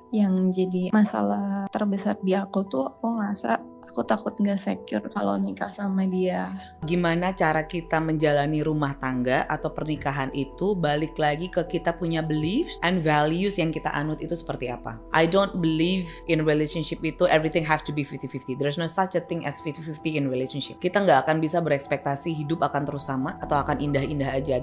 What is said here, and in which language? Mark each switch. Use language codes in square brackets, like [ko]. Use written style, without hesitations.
[id] Yang jadi masalah terbesar di aku tuh, aku ngerasa aku takut nggak secure kalau nikah sama dia. Gimana cara kita menjalani rumah tangga atau pernikahan itu balik lagi ke kita punya [en] beliefs and values [id] yang kita anut itu seperti apa. [en] I don't believe in relationship itu everything have to be 50-50. There's no such a thing as 50-50 in relationship. [id] Kita nggak akan bisa berekspektasi hidup akan terus sama atau akan indah-indah aja.